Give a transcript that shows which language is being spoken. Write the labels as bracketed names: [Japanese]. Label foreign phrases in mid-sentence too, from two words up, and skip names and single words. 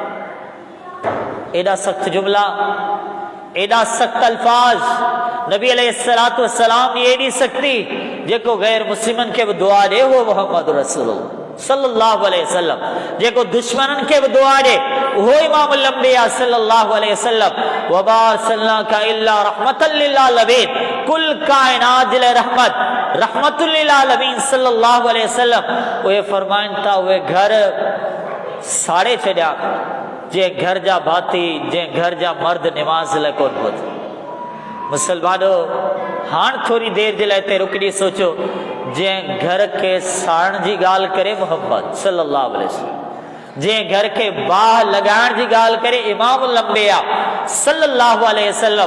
[Sindhi] एॾा सख़्त जुमिला, एॾा सख़्त अल्फाज़, नबी [Arabic] عليه الصلاة والسلام [Sindhi] जी एॾी सख़्ती, जेको गैर मुस्लिमनि खे बि दुआ ॾे उहो मोहम्मद रसूलुल्लाह [Arabic] صلى الله عليه وسلم, [Sindhi] जेको दुश्मननि खे बि दुआ ॾे उहो [Arabic] إمام الأنبياء صلى الله عليه وسلم. وما أرسلناك إلا رحمة للعالمين, [Sindhi] कुल कायनात जे लाइ रहमत, [Arabic] رحمة للعالمين صلى الله عليه وسلم. [Sindhi] उहे फरमाइनि था, उहे घर साड़े छॾिया जंहिं घर जा भाती, जंहिं घर जा मर्द निमाज़ लाइ कोन पहुता। मुसलमानो, हाणे थोरी देरि जे लाइ हिते रुकी सोचो, जंहिं घर खे साड़ण जी ॻाल्हि करे मोहम्मद [Arabic] صلى الله عليه وسلم, [Sindhi] जंहिं घर खे बाहि लॻाइण जी ॻाल्हि करे [Arabic] إمام الأنبياء صلى الله عليه وسلم.